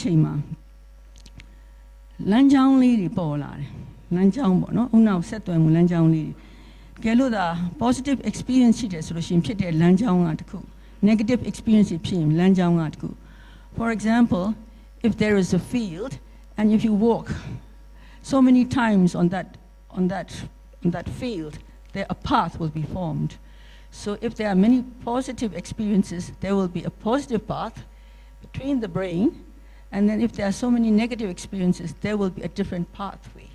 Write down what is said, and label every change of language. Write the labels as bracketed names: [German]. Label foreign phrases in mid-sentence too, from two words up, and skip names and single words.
[Burmese] ချိန်မှာလမ်းကြောင်းလေးတွေပေါ်လာတယ်လမ်းကြောင်းပေါ့နော်အုံနောက်ဆက်သွယ်မှုလမ်းကြောင်းလေးကဲလို့သာ [English] positive experience [Burmese] ရှိတယ်ဆိုလို့ရှိရင်ဖြစ်တဲ့လမ်းကြောင်းကတခု [English] negative experience for example, if there is a field and if you walk so many times on that field, there a path will be formed. So if there are many positive experiences, there will be a positive path between the brain, and then if there are so many negative experiences, there will be a different pathway.